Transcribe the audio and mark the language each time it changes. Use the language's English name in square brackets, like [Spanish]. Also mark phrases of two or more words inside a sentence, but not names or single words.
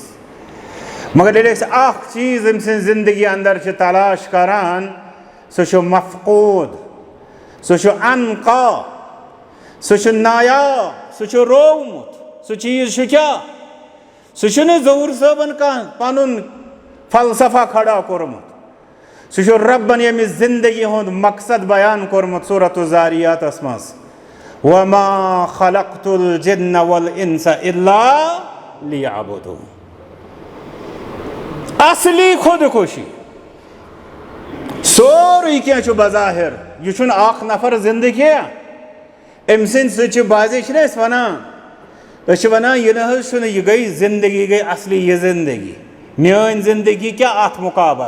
[Kashmiri] مگر ییٚلہِ أسۍ اکھ چیٖز أمۍ سٕنٛزِ زندگی انٛدر چھِ تلاش کران, سُہ چھُ مفقوٗد, سُہ چھُ انقا, سُہ چھُ نایاب, سُہ چھُ روومُت. سُہ چیٖز چھُ کیٛاہ؟ سُہ چھُنہٕ ظہور صٲبن کانٛہہ پنُن فلسفہ کھڑا کوٚرمُت, سُہ چھُ رۄبن ییٚمِس زندگی ہُنٛد مقصد بیان کوٚرمُت سورۃ الزاریاتس منٛز, [Arabic] وما خلقت الجن والانس الا لیعبدون. [Kashmiri] اصلی خودکشی سورُے کینٛہہ چھُ بظاہر, یہِ چھُنہٕ اکھ نفر زندٕ کینٛہہ. أمۍ سٕنٛدۍ سۭتۍ چھِ بازے چھِنہ أسۍ وَنان, أسۍ چھِ وَنان یہِ نہ حظ چھُنہٕ, یہِ گٔے زندگی گٔے اصلی یہِ زندگی, میٲنۍ زندگی کیٛاہ اَتھ مُقابل.